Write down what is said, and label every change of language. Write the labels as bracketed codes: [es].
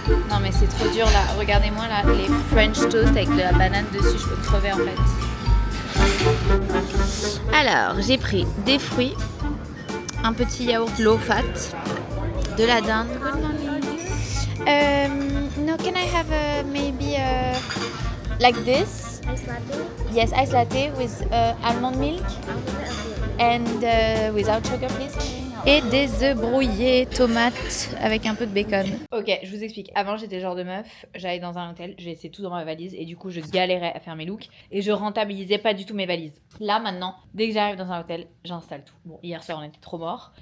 [fr] Non mais c'est trop dur là. Regardez-moi là, les French toast avec de la banane dessus. Je peux crever en fait. Alors, j'ai pris des fruits, un petit yaourt low fat, de la dinde. [en] Good morning. No, can I have maybe like this? Ice latte. Yes, ice latte with almond milk and without sugar, please. [fr] Et des œufs brouillés, tomates avec un peu de bacon. Ok, je vous explique. Avant, j'étais le genre de meuf, j'allais dans un hôtel, j'ai laissé tout dans ma valise et du coup, je galérais à faire mes looks et je rentabilisais pas du tout mes valises. Là, maintenant, dès que j'arrive dans un hôtel, j'installe tout. Bon, hier soir, on était trop morts.